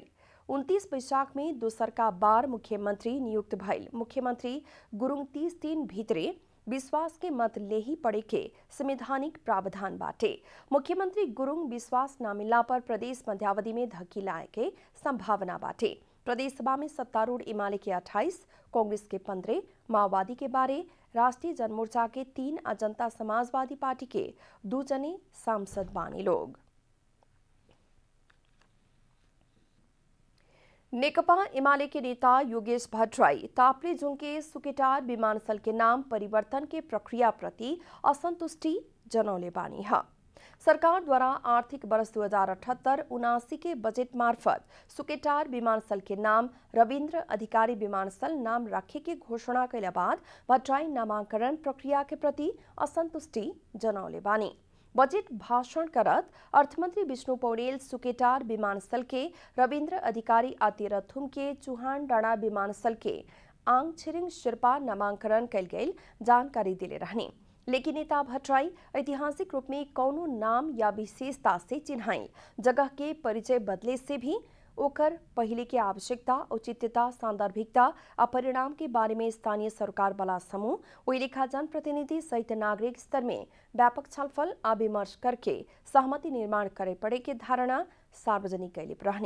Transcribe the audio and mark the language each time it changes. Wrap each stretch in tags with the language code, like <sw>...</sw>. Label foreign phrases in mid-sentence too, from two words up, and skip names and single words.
<bho>29 बैशाख में दोसरका बार मुख्यमंत्री नियुक्त भइल मुख्यमंत्री गुरुङ 30 दिन भीतरे विश्वास के मत ले ही पड़े के संवैधानिक प्रावधान बाटे। मुख्यमंत्री गुरुङ विश्वास न मिलला पर प्रदेश मध्यावधि में धकेलाए के संभावना बाटे। प्रदेश सभा में सत्तारूढ़ एमाले के 28, कांग्रेस के 15, माओवादी के 12, राष्ट्रीय जनमोर्चा के 3 और जनता समाजवादी पार्टी के 2 जने सांसद बानी लोग। नेकपा एमाले के नेता योगेश भट्टराई ताप्लेजुङ के सुकेटार विमानस्थल के नाम परिवर्तन के प्रक्रिया प्रति असंतुष्टि जनौले बानी है। सरकार द्वारा आर्थिक वर्ष 2078-79 के बजट मार्फत सुकेटार विमानस्थल के नाम रविन्द्र अधिकारी विमानस्थल नाम रखे के घोषणा कैला बाद भट्टराई नामांकन प्रक्रिया के प्रति असंतुष्टि जनौले बानी। बजट भाषण करत अर्थमंत्री विष्णु पौडेल सुकेटार विमानस्थल के रविन्द्र अधिकारी तेह्रथुम के चुहान डाँडा विमानस्थल के आङ छिरिङ शेर्पा नामांकन कैल गई जानकारी दिले रहने, लेकिन नेता भट्टराई ऐतिहासिक रूप में कौनो नाम या विशेषता से चिन्हाई जगह के परिचय बदले से भी ओकर पहले के आवश्यकता, औचित्यता, सांदर्भिकता और परिणाम के बारे में स्थानीय सरकार वाला समूह वही लेखा जनप्रतिनिधि सहित नागरिक स्तर में व्यापक छलफल और विमर्श करके सहमति निर्माण करे पड़े के धारणा सार्वजनिक कैले रहने।</bho>